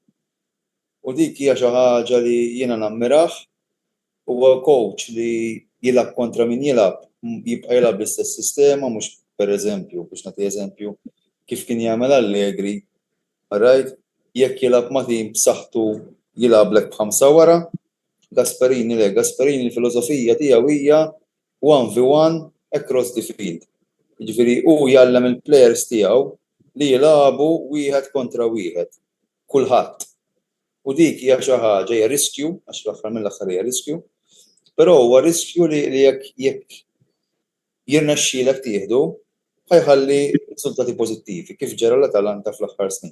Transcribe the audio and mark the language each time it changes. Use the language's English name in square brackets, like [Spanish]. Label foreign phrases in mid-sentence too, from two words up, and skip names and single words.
[Maltese] U dik hija xi ħaġa li jiena nammirah, huwa coach li jilgħab kontra min jilgħab, jibqa' jilgħab l-istess sistema, mhux pereżempju, biex nagħti eżempju, kif kien jagħmel Allegri, right? Jekk jilgħab ma' tim b'saħħtu jilgħablek b'5 wara, Gasperini l-filosofija tiegħu hija 1v1 [English] across the field. [Maltese] Jiġifieri hu jgħallem il-plejers tiegħu li jilagħbu wieħed kontra wieħed, kulħadd. U dik hija xi ħaġa hija riskju, għax fl-aħħar mill-aħħar hija riskju, però huwa riskju li jekk jirnexxielek tieħdu ħajħalli riżultati pożittivi kif ġara l-Atalanta fl-aħħar snin.